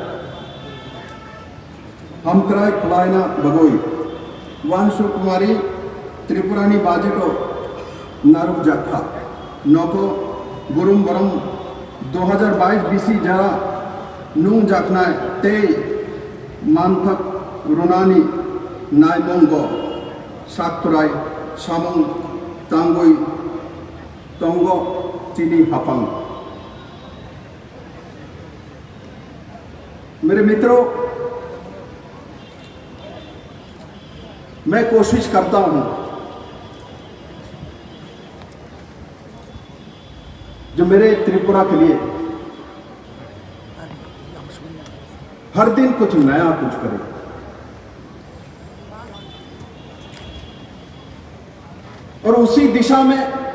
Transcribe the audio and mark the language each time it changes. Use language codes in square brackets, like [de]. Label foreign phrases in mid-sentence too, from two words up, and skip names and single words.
[trp] हमक्राय खुलायना बगोई वानसु कुमारी त्रिपुरानी बाजेटो नारुक जक्खा नौको गुरुम बरम 2022 बीसी जरा नूंग जाखनाय ते मानथक रुनानी नायमोंगो साक्तुराय सामंग तांगोई तंगो चीनी हाफंग। [hi] मेरे मित्रों, मैं कोशिश करता हूं जो मेरे त्रिपुरा के लिए हर दिन कुछ नया कुछ करे, और उसी दिशा में